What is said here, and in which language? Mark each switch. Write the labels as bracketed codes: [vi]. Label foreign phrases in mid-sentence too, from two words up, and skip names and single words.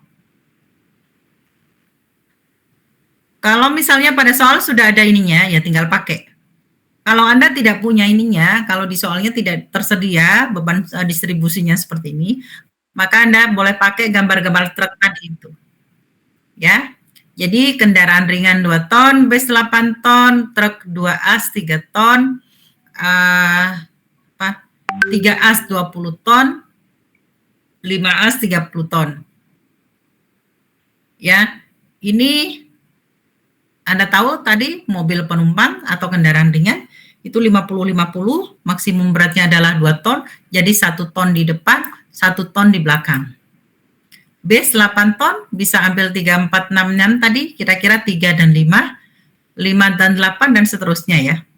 [id] Kalau misalnya pada soal sudah ada ininya, ya tinggal pakai. Kalau Anda tidak punya ininya, kalau di soalnya tidak tersedia beban distribusinya seperti ini, maka Anda boleh pakai gambar-gambar truk tadi itu. Ya. Jadi kendaraan ringan 2 ton, bus 8 ton, truk 2 as 3 ton, 3 as 20 ton, 5 as 30 ton. Ya, ini Anda tahu tadi mobil penumpang atau kendaraan ringan itu 50-50, maksimum beratnya adalah 2 ton, jadi 1 ton di depan, 1 ton di belakang. Bus 8 ton bisa ambil 3, 4, 6 tadi, kira-kira 3 dan 5, 5 dan 8 dan seterusnya ya.